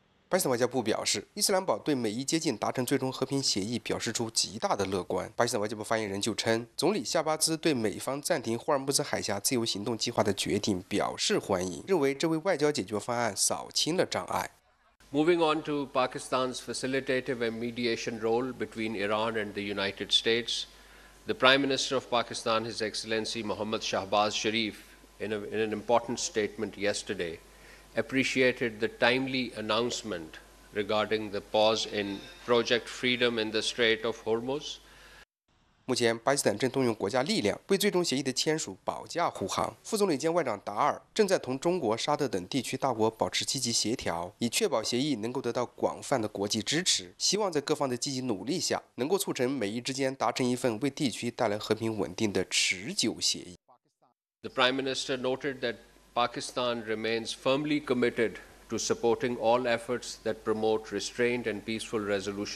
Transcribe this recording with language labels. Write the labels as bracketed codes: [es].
[zh] 巴基斯坦外交部表示，伊斯兰堡对美伊接近达成最终和平协议表示出极大的乐观。巴基斯坦外交部发言人就称，总理夏巴兹对美方暂停霍尔木兹海峡自由行动计划的决定表示欢迎，认为这为外交解决方案扫清了障碍。 [en] Moving on to Pakistan's facilitative and mediation role between Iran and the United States, the Prime Minister of Pakistan, His Excellency Mohammad Shahbaz Sharif, in an important statement yesterday. Appreciated the timely announcement regarding the pause in Project Freedom in the Strait of Hormuz. [zh] 目前，巴基斯坦正动用国家力量为最终协议的签署保驾护航。副总理兼外长达尔正在同中国、沙特等地区大国保持积极协调，以确保协议能够得到广泛的国际支持。希望在各方的积极努力下，能够促成美伊之间达成一份为地区带来和平稳定的持久协议。 [en] The Prime Minister noted that. Pakistan remains firmly committed to supporting all efforts that promote restraint and peaceful resolution.